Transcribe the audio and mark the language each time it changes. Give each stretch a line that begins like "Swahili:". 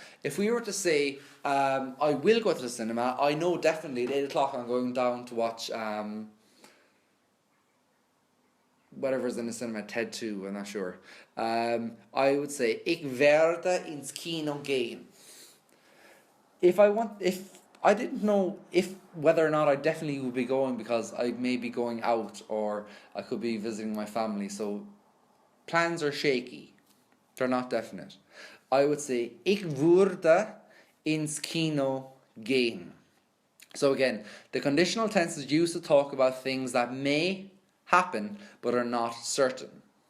English: If we were to say, I will go to the cinema, I know definitely at 8 o'clock I'm going down to watch whatever's in the cinema, TED 2, I'm not sure. I would say,
German: ich werde ins Kino gehen.
English: If I didn't know whether or not I definitely would be going, because I may be going out or I could be visiting my family, so plans are shaky. They're not definite. I would say,
German: ich würde ins Kino gehen.
English: So again, the conditional tense is used to talk about things that may happen but are not certain.